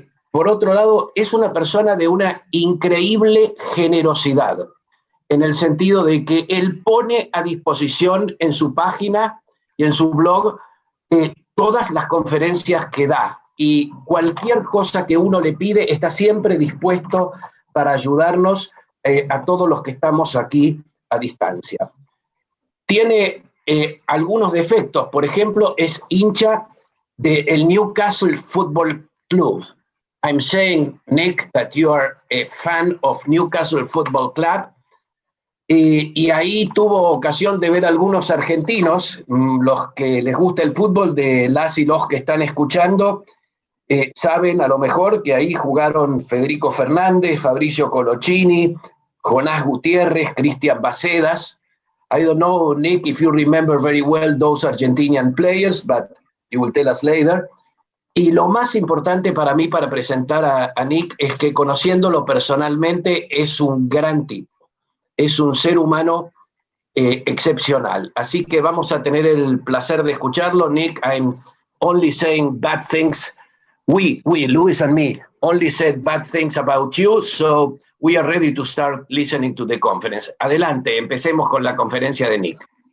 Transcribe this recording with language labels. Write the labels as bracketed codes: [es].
[es] Por otro lado, es una persona de una increíble generosidad, en el sentido de que él pone a disposición en su página y en su blog todas las conferencias que da, y cualquier cosa que uno le pide está siempre dispuesto para ayudarnos a todos los que estamos aquí a distancia. Tiene algunos defectos. Por ejemplo, es hincha del Newcastle Football Club. [en] I'm saying, Nick, that you are a fan of Newcastle Football Club. [es] Y ahí tuvo ocasión de ver a algunos argentinos, los que les gusta el fútbol, de las y los que están escuchando, saben a lo mejor que ahí jugaron Federico Fernández, Fabricio Colocini, Jonás Gutiérrez, Cristian Bacedas. [en] I don't know, Nick, if you remember very well those Argentinian players, but you will tell us later. [es] Y lo más importante para mí para presentar a Nick es que, conociéndolo personalmente, es un gran tipo. Es un ser humano excepcional. Así que vamos a tener el placer de escucharlo. [en] Nick, I'm only saying bad things. We, Luis and me, only said bad things about you, so we are ready to start listening to the conference. [es] Adelante, empecemos con la conferencia de Nick.